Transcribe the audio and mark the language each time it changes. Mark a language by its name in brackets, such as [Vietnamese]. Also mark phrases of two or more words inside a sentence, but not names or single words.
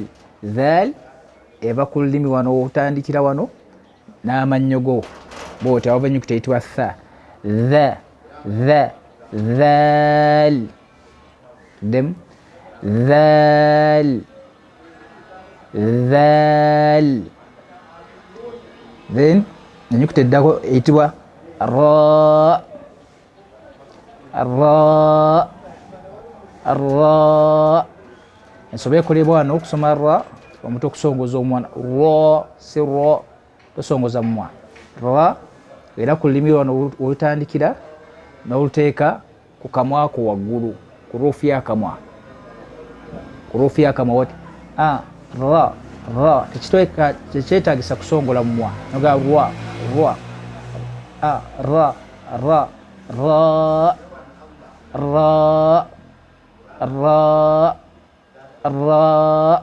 [Ganda] Dhal eva ku lulimi wano otandikira wano n'amannyo go bw'oti, awava ennyukuta eyitibwa tha, dha, dha, dhal, dem, dhal, dhal. Then ennyukuta eddako eyitibwa ra, ra, ra. Ensobe ekolebwa wano okusoma ra, omuntu okusongoza omwana ra, si ra, tosongoza mumwa ra. Era ku lulimi wano olutandikira n'oluteeka ku kamwako waggulu, ku ruufu y'akamwa, ku ruufu y'akamwa wati ra, ra. Tekyetaagisa kusongola mumwa, noga ra, ra, ra, ra, ra, ra, ra, ra.